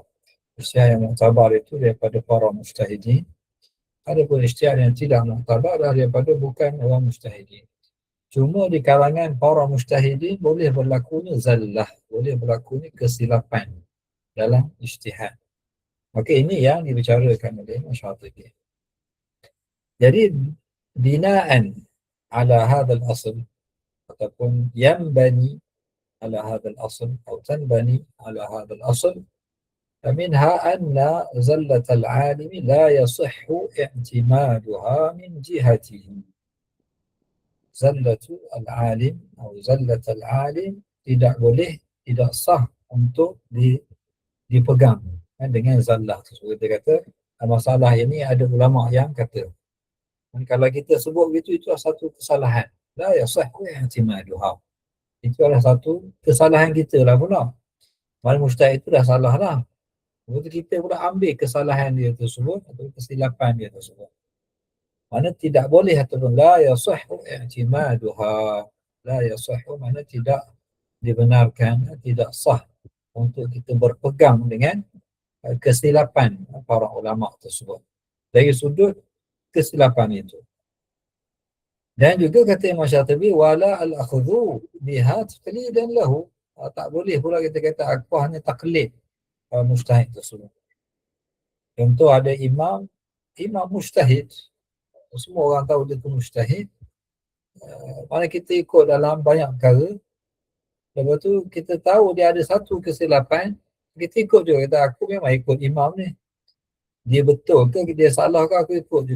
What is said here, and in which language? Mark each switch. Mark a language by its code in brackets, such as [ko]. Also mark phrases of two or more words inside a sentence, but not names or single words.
[ms] Ijtihad yang mu'tabar itu daripada para mujtahidin, adapun ijtihad yang tidak mu'tabar adalah daripada bukan orang mujtahidin. Cuma di kalangan para mujtahidin boleh berlakunya zallah, boleh berlakunya kesilapan dalam ijtihad. Maka ini yang dibicarakan oleh Imam Syatibi. [ar] Jadi بناءً على هذا الأصل, ataupun ينبني على هذا الأصل atau تنبني على هذا الأصل, فمنها أن زلة العالم لا يصح اعتمادها من جهته. زلة العالم [ms] atau [ar] زلة العالم [ms] tidak boleh, tidak sah untuk dipegang dengan zallah tersebut. Dia kata masalah ini ada ulama yang kata, dan kalau kita sebut begitu, itu adalah satu kesalahan. [ar] لا يصح اعتمادها. [ms] Itu adalah satu kesalahan kita lah pula. Mana mujtahid itu dah salah lah. Lepas kita pula ambil kesalahan dia tersebut atau kesilapan dia tersebut. Mana tidak boleh ataupun [ar] لا يصح اعتمادها. لا يصح [ms] mana tidak dibenarkan, tidak sah untuk kita berpegang dengan kesilapan para ulama tersebut dari sudut kesilapan itu. Dan juga kata Imam Syatibi [ar] ولا الأخذ بها تقليدا له. [ms] Tak boleh pula kita kata aku hanya taklid mujtahid tersebut. Contoh ada imam mujtahid, semua orang tahu dia tu mujtahid, mana kita ikut dalam banyak perkara, lepas tu kita tahu dia ada satu kesilapan, kita ikut juga, kata aku memang ikut imam ni, dia betul ke dia salah ke aku ikut juga.